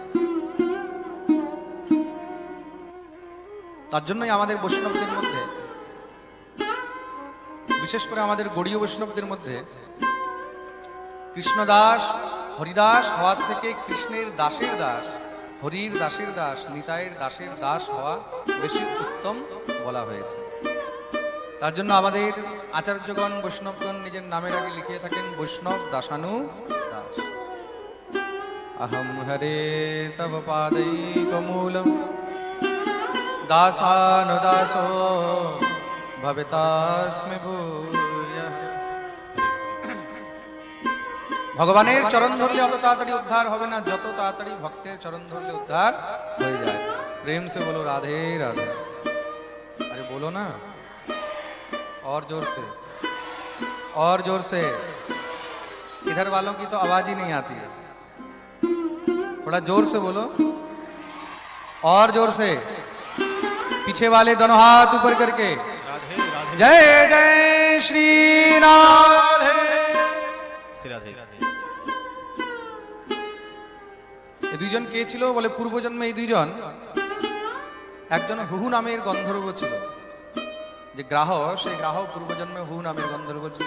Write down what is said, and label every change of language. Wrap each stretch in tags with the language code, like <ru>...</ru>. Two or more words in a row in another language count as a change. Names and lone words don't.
<bn>তার জন্যই আমাদের বৈষ্ণবদের মধ্যে, বিশেষ করে আমাদের গৌড়ীয় বৈষ্ণবদের মধ্যে, কৃষ্ণদাস হরিদাস হওয়ার থেকে কৃষ্ণের দাসের দাস হরির দাসের দাস, নিতাইয়ের দাসের দাস হওয়া বেশি উত্তম বলা হয়েছে। তার জন্য আমাদের আচার্যগণ বৈষ্ণবগণ নিজের নামের আগে লিখিয়ে থাকেন বৈষ্ণব দাসানু দাস।</bn> <sa>अहम हरे तव पादैकमूलम दासानुदासो भवितास्मि भूयः।</sa> <bn>ভগবানের চরণ ধরলে অত তাড়াতাড়ি উদ্ধার হবে না, যত তাড়াতাড়ি ভক্তের চরণ ধরলে উদ্ধার হয়ে যায়।</bn> <hi>प्रेम से बोलो राधे राधे। अरे बोलो ना, और जोर से, और जोर से। इधर वालों की तो आवाज ही नहीं आती है, थोड़ा जोर से बोलो, और जोर से। पीछे वाले दोनों हाथ ऊपर करके राधे राधे जय जय श्री राधे। राधे राधे।</hi> <bn>এই দুইজন কে ছিল বলে পূর্বজন্মে এই দুইজন, একজন হুহু নামের গন্ধর্ব ছিল, যে গ্রাহ, সেই গ্রাহ পূর্বজন্মে হুহু নামের গন্ধর্ব ছিল।</bn>